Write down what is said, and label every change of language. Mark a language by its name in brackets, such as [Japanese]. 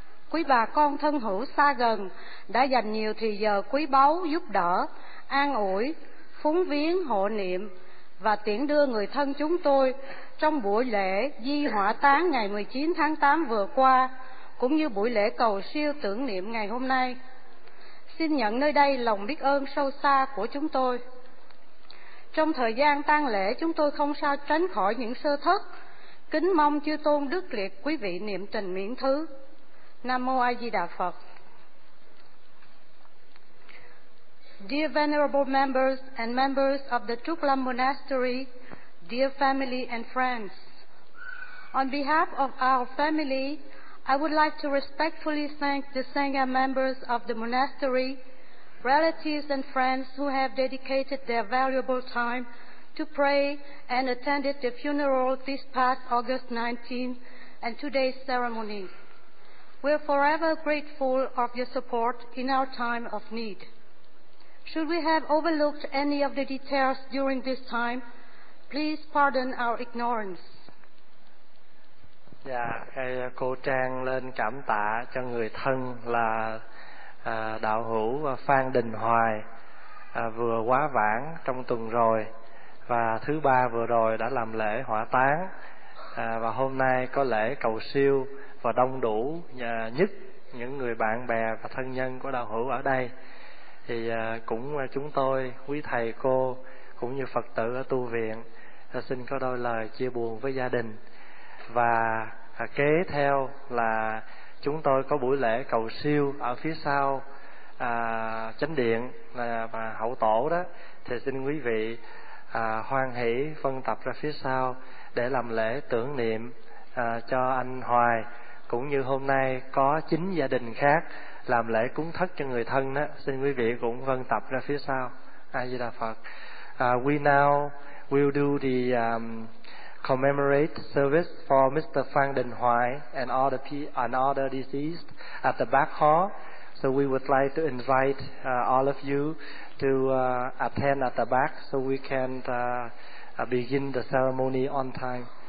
[Vietnamese] quý bà con thân hữu xa gần đã dành nhiều thời giờ quý báu giúp đỡ, an ủi, phúng viếng, hộ niệm và tiễn đưa người thân chúng tôi trong buổi lễ di hỏa táng ngày 19 tháng 8 vừa qua, cũng như buổi lễ cầu siêu tưởng niệm ngày hôm nay. Xin nhận nơi đây lòng biết ơn sâu xa của chúng tôi. Trong thời gian tang lễ, chúng tôi không sao tránh khỏi những sơ thất, kính mong chư tôn đức liệt quý vị niệm trình miễn thứ. Nam Mô A Di Đà Phật. [English] Dear venerable members and members of the Trúc Lâm Monastery, dear family and friends, on behalf of our family, I would like to respectfully thank the Sangha members of the monastery, relatives and friends who have dedicated their valuable time to pray and attended the funeral this past August 19 and today's ceremony. We are forever grateful of your support in our time of need. Should we have overlooked any of the details during this time, please pardon our ignorance. [Vietnamese] Dạ, cô Trang lên cảm tạ cho người thân là đạo hữu Phan Đình Hoài vừa quá vãng trong tuần rồi, và thứ ba vừa rồi đã làm lễ hỏa táng, và hôm nay có lễ cầu siêu và đông đủ nhất những người bạn bè và thân nhân của đạo hữu ở đây. Thì cũng chúng tôi, quý thầy cô cũng như Phật tử ở tu viện, xin có đôi lời chia buồn với gia đình. Và kế theo là chúng tôi có buổi lễ cầu siêu ở phía sau chánh điện và hậu tổ đó, thì xin quý vị hoan hỷ phân tập ra phía sau để làm lễ tưởng niệm cho anh Hoài, cũng như hôm nay có 9 gia đình khác làm lễ cúng thất cho người thân đó, xin quý vị cũng phân tập ra phía sau. A Di Đà Phật. [English] We now will do the commemorate service for Mr. Phan Đình Hoài and all the other deceased at the back hall. So we would like to invite all of you to attend at the back so we can begin the ceremony on time.